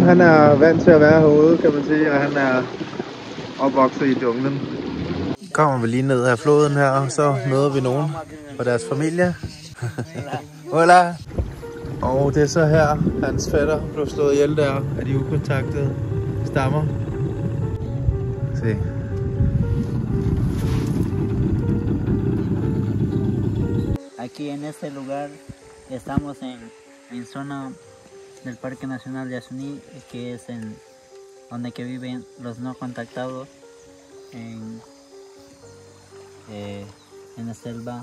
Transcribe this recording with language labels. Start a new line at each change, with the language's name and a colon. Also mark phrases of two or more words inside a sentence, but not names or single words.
Danish: Han er vant til at være herude, kan man sige, og han er opvokset i junglen. Kommer vi lige ned af floden her, og så møder vi nogen fra deres familie. Hola! Og det er så her, hans fætter blev slået ihjel der af de ukontaktede stammer. Se.
Spanish: Aquí en este lugar estamos en zona del Parque Nacional de Yasuní, que es donde que viven los no contactados en la selva.